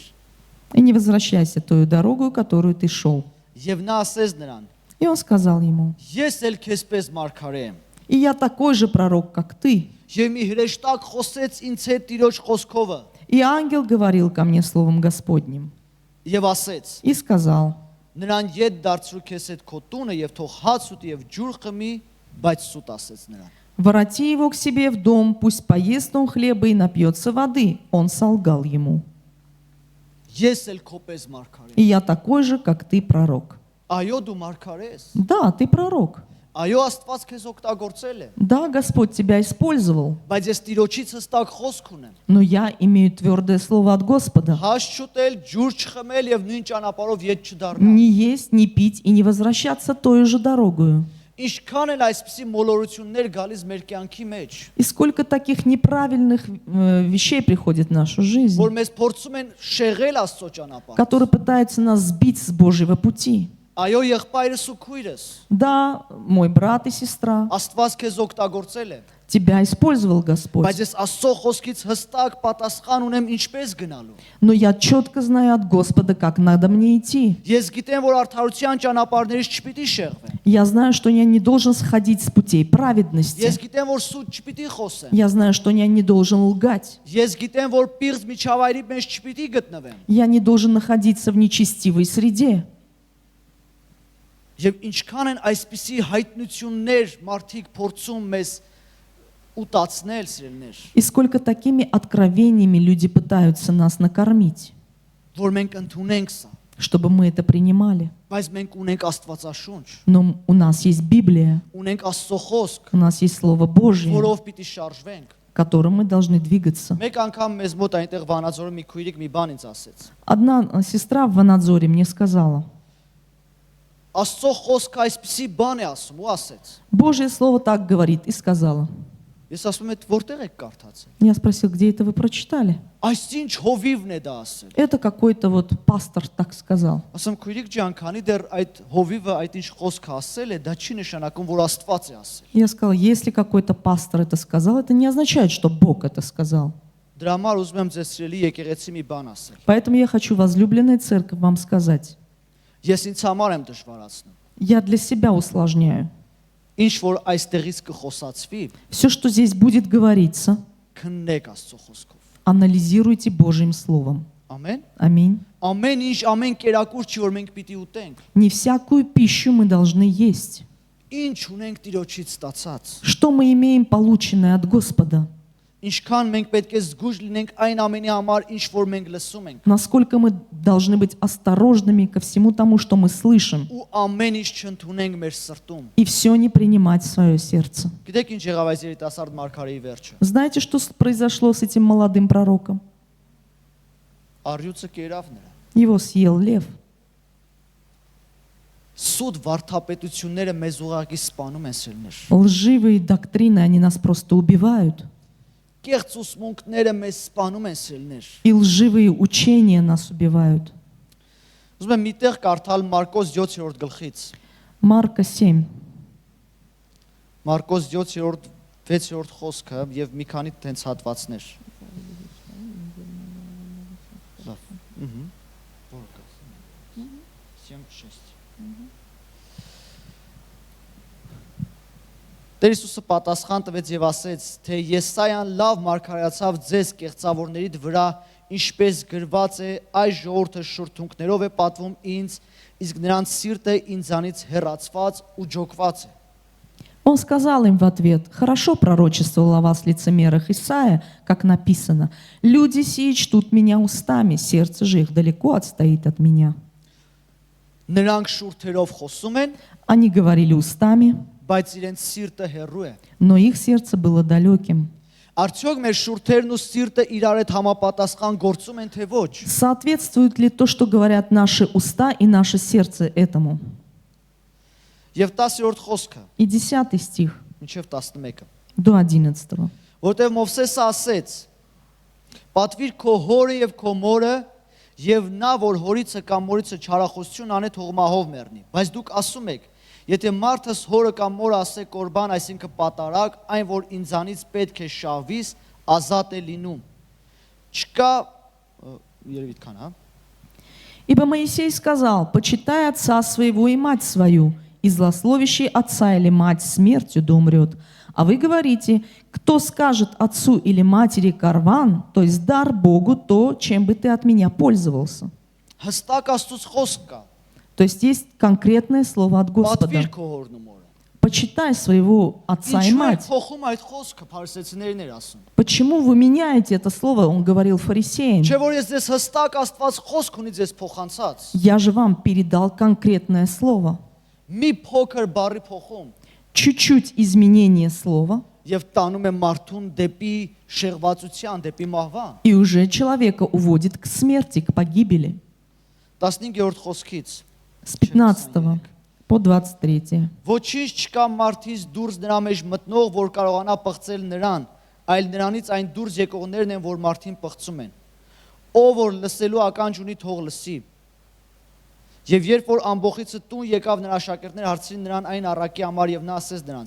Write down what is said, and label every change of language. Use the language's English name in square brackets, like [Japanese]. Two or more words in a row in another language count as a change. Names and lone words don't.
[Russian] И не возвращайся тою дорогою, которую ты шел. [Armenian] Եվ նա ասեց նրան. [Russian] И он сказал ему: [Armenian] Ես էլ քեզպես մարգարե եմ։ [Russian] «И я такой же пророк, как ты». [Armenian] Եվ մի հրեշտակ խոսեց ինձ հետ Տիրոջ խոսքովը [Russian] И ангел говорил ко мне словом Господним [Armenian] եւ ասեց. [Russian] и сказал: [Armenian] Նրան ետ դարձրու քեզ հետ քո տունը եւ թող հաց ուտի եւ ջուր խմի, բայց սուտ ասեց նրան։ [Russian] «Вороти его к себе в дом, пусть поест он хлеба и напьется воды». Он солгал ему: [Armenian] Ես էլ քոպես մարգարե [Russian] «И [Armenian] եմ։ [Russian] я такой же, как ты, пророк». [Armenian] Այո, դու մարգարե ես։ [Russian] Да, ты пророк. [Armenian] Այո, Աստված քեզ օգտագործել է, [Russian] Да, Господь тебя использовал. [Armenian] բայց ես Տիրոջից հստակ խոսք ունեմ։ [Russian] Но я имею твердое слово от Господа: [Armenian] Հաշ չուտել, ջուր չխմել եւ նույն ճանապարհով ետ չդառնալ։ [Russian] не есть, не пить и не возвращаться той же дорогою. [Armenian] Ինչքան էլ այսպիսի մոլորություններ գալիս մեր կյանքի մեջ, [Russian] И сколько таких неправильных вещей приходит в нашу жизнь, [Armenian] որ մեզ փորձում են շեղել Աստծո ճանապարհը։ [Russian] которые пытаются нас сбить с Божьего пути. [Armenian] Այո, եղբայրս ու քույրս, [Russian] Да, мой брат и сестра, [Armenian] Աստված քեզ օգտագործել է, [Russian] тебя использовал Господь. [Armenian] բայց ես Աստծո խոսքից հստակ պատասխան ունեմ ինչպես գնալու։ [Russian] Но я четко знаю от Господа, как надо мне идти. [Armenian] Ես գիտեմ, որ արդարության ճանապարհներից չպիտի շեղվեմ։ [Russian] Я знаю, что я не должен сходить с путей праведности. [Armenian] Ես գիտեմ, որ սուտ չպիտի խոսեմ։ [Russian] Я знаю, что я не должен лгать. [Armenian] Ես գիտեմ, որ պիղծ միջավայրի մեջ չպիտի գտնվեմ։ [Russian] Я не должен находиться в нечестивой среде. [Armenian] Եվ ինչքան են այսպիսի հայտնություններ մարդիկ փորձում մեզ ուտացնել, սիրելիներ, [Russian] И сколько такими откровениями люди пытаются нас накормить, [Armenian] որ մենք ընդունենք սա, [Russian] чтобы мы это принимали. [Armenian] բայց մենք ունենք Աստվածաշունչ, [Russian] Но у нас есть Библия, [Armenian] ունենք Աստծո խոսք, [Russian] у нас есть Слово Божье, [Armenian] որով պիտի շարժվենք։ [Russian] которым мы должны двигаться. [Armenian] Մեկ անգամ մեզ մոտ այնտեղ Վանաձորը մի քույրիկ մի բան ինձ ասեց։ [Russian] Одна сестра в Ванадзоре мне сказала: [Armenian] Աստծո խոսքը այսպիսի բան է ասում ու ասեց։ [Russian] Божье Слово так говорит, и сказала. [Armenian] Ես ասում եմ, որտեղ եք կարդացել։ [Russian] Я спросил: где это вы прочитали? [Armenian] Այսինչ հովիվն է դա ասել։ [Russian] Это какой-то вот пастор так сказал. [Armenian] Ասում քույրիկ ջան, քանի դեռ այդ հովիվը այդ ինչ խոսքը ասել է, դա չի նշանակում, որ Աստված է ասել։ [Russian] Я сказал: если какой-то пастор это сказал, это не означает, что Бог это сказал. [Armenian] Դրա համար ուզում եմ ձեզ սիրելի եկեղեցի մի բան ասել։ [Russian] Поэтому я хочу, возлюбленная церковь, вам сказать: [Armenian] Ես ինձ համար եմ դժվարացնում։ [Russian] я для себя усложняю. [Armenian] Ինչ որ այստեղից կխոսացվի, [Russian] Все, что здесь будет говориться, [Armenian] քննեք Աստծո խոսքով։ [Russian] анализируйте Божьим Словом. [Armenian] Ամեն։ [Russian] Аминь. [Armenian] Ամեն ինչ, ամեն կերակուր չի, որ մենք պիտի ուտենք։ [Russian] Не всякую пищу мы должны есть. [Armenian] Ինչ ունենք Տիրոջից ստացած։ [Russian] Что мы имеем, полученное от Господа? [Armenian] Ինչքան մենք պետք է զգույշ լինենք այն ամենի համար, ինչ որ մենք լսում ենք։ [Russian] Насколько мы должны быть осторожными ко всему тому, что мы слышим, [Armenian] Ու ամեն ինչ չընդունենք մեր սրտում։ [Russian] и все не принимать в свое сердце. [Armenian] Գիտեք ինչ եղավ այս երիտասարդ մարգարեի վերջը։ [Russian] Знаете, что произошло с этим молодым пророком? [Armenian] Առյուծը կերավ նրան։ [Russian] Его съел лев. [Armenian] Սուտ վարդապետությունները մեզ ուղղակի սպանում են սիրներ։ [Russian] Лживые доктрины, они нас просто убивают. [Armenian] Կեղծ ուսմունքները մեզ սպանում են սիրներ։ [Russian] И лживые учения нас убивают. [Armenian] Ուզում եմ միտեղ կարդալ Մարկոս 7-րդ գլխից։ [Russian] Марка 7. [Armenian] Մարկոս 7-րդ 6-րդ խոսքը եւ մի քանի տենց հատվածներ։ Լավ։ Որը կա։ 7-6։ Տեր Հիսուսը պատասխան տվեց եւ ասեց, թե Եսայան լավ մարգարեացավ ձեզ կեղծավորներիդ վրա, ինչպես գրված է, այս ժողովուրդը շուրթունքներով է պատվում ինձ, իսկ նրանց սիրտը ինձանից հեռացված ու ջոկված է։ [Russian] Он сказал им в ответ: «Хорошо пророчествовал о вас лицемерах Исаия, как написано: люди сии чтут меня устами, сердце же их далеко отстоит от меня». [Armenian] Նրանք շուրթերով խոսում են, [Russian] Они говорили устами, [Armenian] բայց իրենց սիրտը հեռու է։ [Russian] но их сердце было далеким. [Armenian] Արդյոք մեր շուրթերն ու սիրտը իրար հետ համապատասխան գործում են թե ոչ։ [Russian] Соответствует ли то, что говорят наши уста и наше сердце этому? [Armenian] Եվ 10-րդ խոսքը, [Russian] И 10 стих [Armenian] մինչև 11-ը, [Russian] до 11. [Armenian] որտեղ Մովսեսը ասեց. Պատվիր քո հորը եւ քո մորը եւ նա որ հորիցը կամ մորիցը չարախոսություն անե թող մահով մեռնի։ Բայց դուք ասում եք, եթե մարդս հորը կամ մորը ասե կորբան, այսինքն պատարակ, այն որ ինձանից պետք է շահվիս, ազատ է լինում։ Չկա երևի այդքան, հա։ [Russian] Ибо Моисей сказал: почитай отца своего и мать свою, и злословящий отца или мать смертью да умрет. А вы говорите: кто скажет отцу или матери карван, то есть дар Богу то, чем бы ты от меня пользовался. [Armenian] Հստակ Աստծուց խոսք կա։ [Russian] То есть конкретное слово от Господа. [Armenian] Պատվիր քո հորն ու մորը։ [Russian] Почитай своего отца и [Armenian] Ինչու է [Russian] мать. [Armenian] փոխում այդ խոսքը, փարիսեցիներն էր ասում։ [Russian] Почему вы меняете это слово? Он говорил фарисеям. [Armenian] Չէ որ ես ձեզ հստակ Աստված խոսք ունի ձեզ փոխանցած։ [Russian] Я же вам передал конкретное слово. [Armenian] Մի փոքր բառի փոխում [Russian] Чуть-чуть изменение слова, [Armenian] եւ տանում է մարդուն դեպի շեղվածության, դեպի մահվան։ [Russian] и уже человека уводит к смерти, к погибели. [Armenian] 15-րդ խոսքից [Russian] С 15 по 23. [Armenian] Ոչինչ չկա մարդից դուրս նրա մեջ մտնող, որ կարողանա պղծել նրան, այլ նրանից այն դուրս եկողներն են, որ մարդին պղծում են։ Ով որ լսելու ականջ ունի, թող լսի։ Եվ երբ որ ամբողիցը տուն եկավ նրա աշակերտները հարցրին նրան այն առակի համար եւ նա ասեց նրանց.